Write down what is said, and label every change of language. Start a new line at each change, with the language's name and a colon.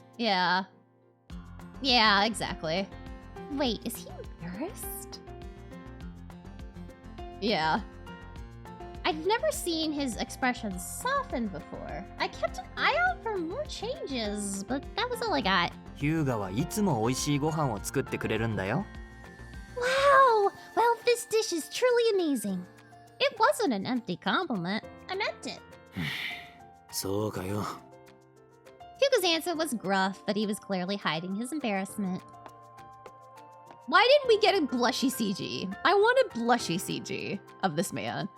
English: Yeah. Yeah, exactly. Wait, is he embarrassed? Yeah. I've never seen his expression soften before. I kept an eye out for more changes, but that was all I got.
Japanese: ヒューガはいつも美味しいご飯を作ってくれるんだよ。
English: Wow! Well, this dish is truly amazing. It wasn't an empty compliment. I meant it.
Japanese: そうかよ。
English: Hyuga's answer was gruff, but he was clearly hiding his embarrassment. Why didn't we get a blushy CG? I wanted blushy CG of this man.